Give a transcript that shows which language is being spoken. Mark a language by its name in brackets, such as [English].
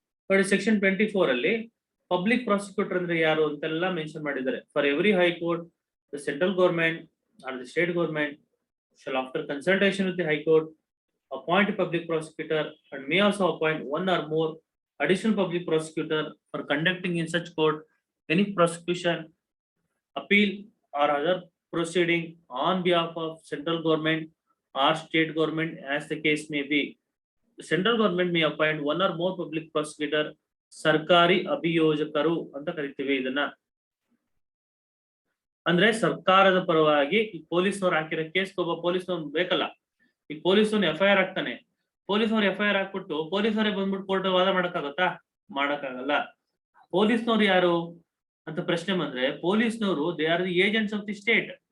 [Kannada] ನೋಡಿ, ಸೆಕ್ಷನ್ 24 ಅಲ್ಲಿ public prosecutor ಅಂದ್ರೆ ಯಾರು ಅಂತೆಲ್ಲ ಮೆನ್ಷನ್ ಮಾಡಿದ್ದಾರೆ. [English] For every high court, the central government or the state government shall after consultation with the high court appoint a public prosecutor and may also appoint one or more additional public prosecutor for conducting in such court any prosecution, appeal or other proceeding on behalf of central government or state government as the case may be. The central government may appoint one or more public prosecutor, [Kannada] ಸರ್ಕಾರಿ ಅಭಿಯೋಜಕರು ಅಂತ ಕರಿತೀವಿ ಇದನ್ನ. ಅಂದ್ರೆ ಸರ್ಕಾರದ ಪರವಾಗಿ ಈ ಪೊಲೀಸ್ನವ್ರು ಹಾಕಿರೋ ಕೇಸ್ ಒಬ್ಬ ಪೊಲೀಸ್ನವ್ರು ಬೇಕಲ್ಲ, ಈ ಪೊಲೀಸ್ನವ್ರು FIR ಹಾಕ್ತಾನೆ, ಪೊಲೀಸ್ನವ್ರು FIR ಹಾಕ್ಬಿಟ್ಟು ಪೊಲೀಸರೇ ಬಂದ್ಬಿಟ್ಟು ಕೋರ್ಟ್ ವಾದ ಮಾಡಕ್ಕಾಗತ್ತಾ? ಮಾಡಕ್ಕಾಗಲ್ಲ. ಪೊಲೀಸ್ನವ್ರು ಯಾರು ಅಂತ ಪ್ರಶ್ನೆ ಬಂದ್ರೆ, ಪೊಲೀಸ್ನವರು [English] They are the agents of the state.